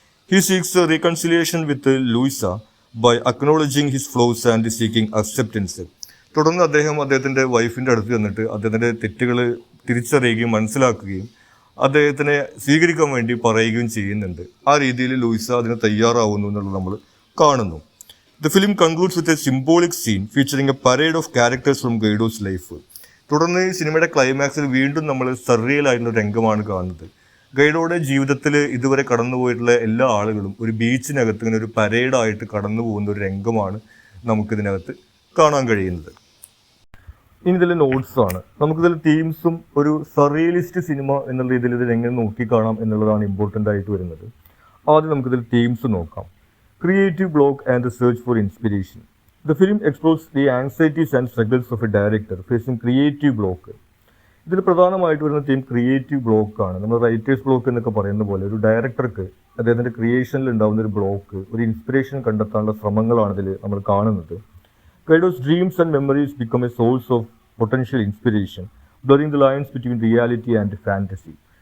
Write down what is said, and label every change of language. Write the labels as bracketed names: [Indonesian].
[English] He seeks reconciliation with Louisa by acknowledging his flaws and seeking acceptance. [Malayalam] തുടർന്ന് അദ്ദേഹത്തിൻ്റെ വൈഫിൻ്റെ അടുത്ത് ചെന്നിട്ട് അദ്ദേഹത്തിൻ്റെ തെറ്റുകൾ തിരിച്ചറിയുകയും മനസ്സിലാക്കുകയും അദ്ദേഹത്തിനെ സ്വീകരിക്കാൻ വേണ്ടി പറയുകയും ചെയ്യുന്നുണ്ട്. ആ രീതിയിൽ ലൂയിസ അതിന് തയ്യാറാവുന്നു എന്നുള്ളത് നമ്മൾ കാണുന്നു. [English] The film concludes with a symbolic scene featuring a parade of characters from Guido's life. [Malayalam] തുടർന്ന് ഈ സിനിമയുടെ ക്ലൈമാക്സിൽ വീണ്ടും നമ്മൾ സർറിയൽ ആയിട്ടുള്ള രംഗമാണ് കാണുന്നത്. ഗൈഡോയുടെ ജീവിതത്തിൽ ഇതുവരെ കടന്നുപോയിട്ടുള്ള എല്ലാ ആളുകളും ഒരു ബീച്ചിനകത്ത് ഇങ്ങനെ ഒരു പരേഡായിട്ട് കടന്നു പോകുന്ന ഒരു രംഗമാണ് നമുക്കിതിനകത്ത് കാണാൻ കഴിയുന്നത്. ഇനി ഇതിൽ നോട്ട്സാണ്. നമുക്കിതിൽ തീംസും ഒരു സർറിയലിസ്റ്റ് സിനിമ എന്നുള്ള രീതിയിൽ ഇതിൽ എങ്ങനെ നോക്കിക്കാണാം എന്നുള്ളതാണ് ഇമ്പോർട്ടൻ്റ് ആയിട്ട് വരുന്നത്. ആദ്യം നമുക്കിതിൽ തീംസ് നോക്കാം. [English] Creative block and the search for inspiration. The film explores the anxieties and struggles of a director facing creative block. [Malayalam] ഇതിൽ പ്രധാനമായിട്ട് വരുന്ന തീം ക്രിയേറ്റീവ് ബ്ലോക്കാണ്. നമ്മൾ റൈറ്റേഴ്സ് ബ്ലോക്ക് എന്നൊക്കെ പറയുന്ന പോലെ ഒരു ഡയറക്ടർക്ക് അദ്ദേഹത്തിൻ്റെ ക്രിയേഷനിൽ ഉണ്ടാകുന്ന ഒരു ബ്ലോക്ക്, ഒരു ഇൻസ്പിറേഷൻ കണ്ടെത്താനുള്ള ശ്രമങ്ങളാണ് ഇതിൽ നമ്മൾ കാണുന്നത്. [English] Guido's dreams and memories become a source of potential inspiration, blurring the lines between reality and fantasy.